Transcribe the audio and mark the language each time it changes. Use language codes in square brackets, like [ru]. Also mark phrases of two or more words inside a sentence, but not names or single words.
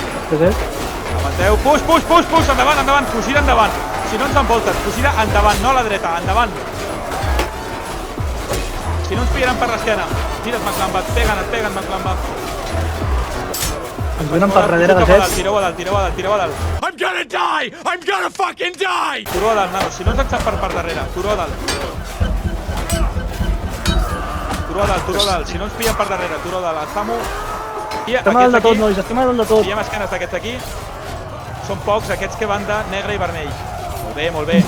[ca] Aguanteu, push, endavant, fugida endavant. Si no ens envolten, fugida endavant, no a la dreta, endavant. Si no ens pillaran per l'esquena, tira't McLamba, et peguen McLamba. ens venen per darrere de Zets. Tireu a dalt. [en] I'm gonna fucking die! [ca] Turó a dalt, nanos, si no ens enxampen per darrere, turó a dalt. Si no ens pillen per darrere, turó a dalt. Estem a dalt de tot, nois, estem a dalt de tot. Pillem esquenes d'aquests aquí. Són pocs, aquests que van de negre i vermell. Molt bé.